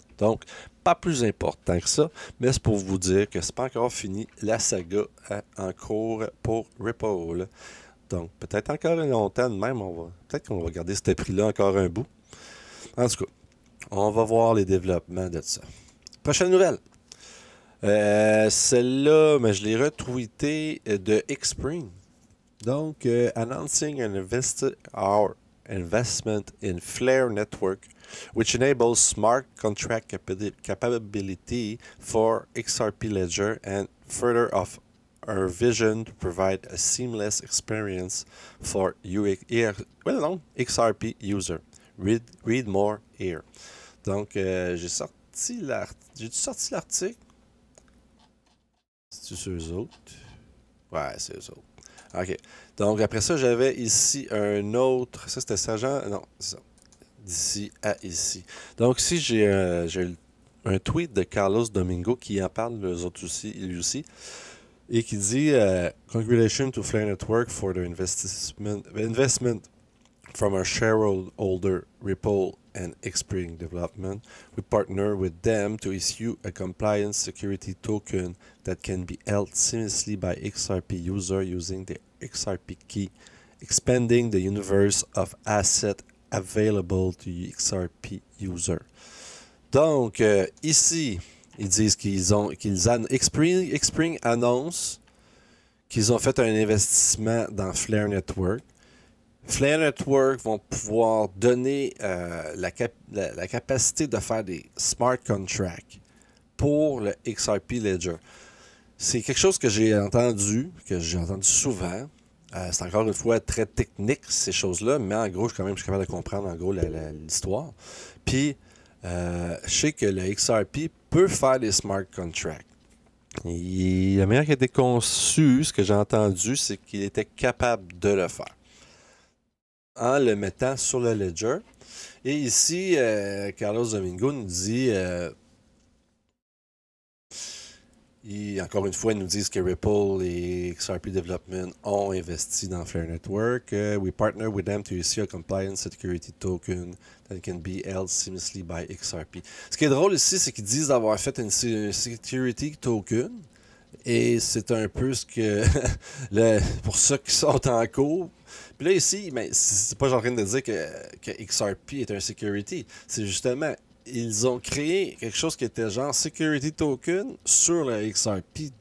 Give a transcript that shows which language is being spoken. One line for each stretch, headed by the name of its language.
French: Donc, pas plus important que ça, mais c'est pour vous dire que c'est pas encore fini la saga en cours pour Ripple. Donc, peut-être encore longtemps de même, peut-être qu'on va garder ce prix-là encore un bout. En tout cas, on va voir les développements de ça. Prochaine nouvelle. Celle-là, mais je l'ai retweetée de Xpring. Donc,
English: announcing our investment in Flare Network, which enables smart contract capability for XRP Ledger and further of our vision to provide a seamless experience for XRP user. Read more here.
French: Donc, j'ai sorti l'article. C'est-tu sur eux autres? Ouais, c'est eux autres. OK. Donc, après ça, j'avais ici un autre. Ça, c'était Sergent. Non, c'est ça. D'ici à ici. Donc, ici, j'ai un tweet de Carlos Domingo qui en parle, lui aussi, et qui dit
English: Congratulations to Flare Network for their investment from our shareholder Ripple and Xpring Development. We partner with them to issue a compliance security token that can be held seamlessly by XRP user using the XRP key, expanding the universe of assets available to XRP user.
French: Donc, ici, ils disent Xpring annonce qu'ils ont fait un investissement dans Flare Network. Flare Network vont pouvoir donner la capacité de faire des smart contracts pour le XRP Ledger. C'est quelque chose que j'ai entendu souvent. C'est encore une fois très technique, ces choses-là, mais en gros, je suis capable de comprendre en gros l'histoire. Puis, je sais que le XRP peut faire des smart contracts. Et la manière qu'il a été conçu, ce que j'ai entendu, c'est qu'il était capable de le faire en le mettant sur le ledger. Et ici, Carlos Domingo nous dit, encore une fois, ils nous disent que Ripple et XRP Development ont investi dans Flare Network.
English: We partner with them to issue a compliance security token that can be held seamlessly by XRP.
French: Ce qui est drôle ici, c'est qu'ils disent d'avoir fait une security token. Et c'est un peu ce que pour ceux qui sont en cours. Puis là, ici, mais c'est pas en train de dire que XRP est un security. C'est justement, ils ont créé quelque chose qui était genre security token sur le XRP.